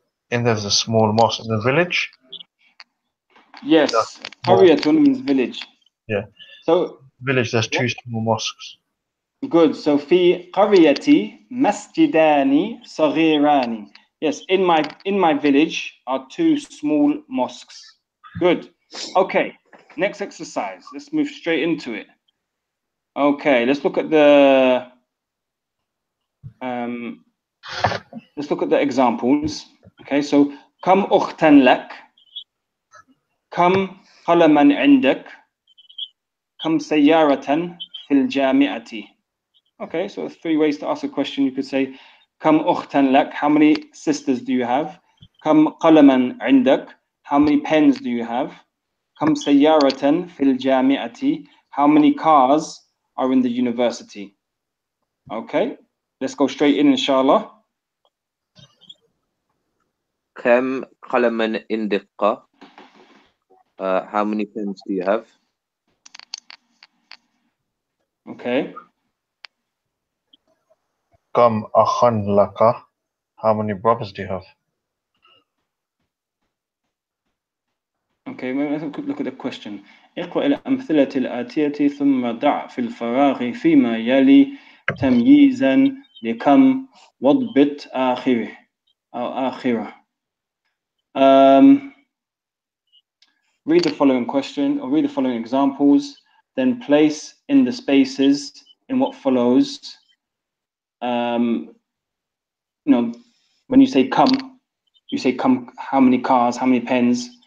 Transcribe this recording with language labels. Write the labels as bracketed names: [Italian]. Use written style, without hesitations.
[English] There's a small mosque in the village. Yes, Qaryatun means village. Yeah. So Village, there's two small mosques. good. [Arabic] So في قريتي مسجدان صغيران. [English] Yes, in my village are two small mosques. Good. Okay. Next exercise. Let's move straight into it. Okay, let's look at the examples. [Arabic] Okay, so كم أختا لك؟ كم قلما عندك؟ كم سيارة في الجامعة? [English] Okay, so 3 ways to ask a question. You could say [Arabic] كم أختا لك? [English] How many sisters do you have? [Arabic] كم قلما عندك? [English] How many pens do you have? [Arabic] كم سيارة في الجامعة? [English] How many cars are in the university? Okay, let's go straight in, inshallah. [Arabic] كم قلما عندك? [English] How many pens do you have? Okay. [Arabic] كم أخا لك? [English] How many brothers do you have? Okay, let's look at the question. [Arabic] اقرأ الأمثلة الآتية ثم ضع في الفراغ فيما يلي تمييزا لكم واضبط آخره أو آخره. [English] Read the following question, or read the following examples, then place in the spaces in what follows. When you say come, you say come, how many cars, how many pens.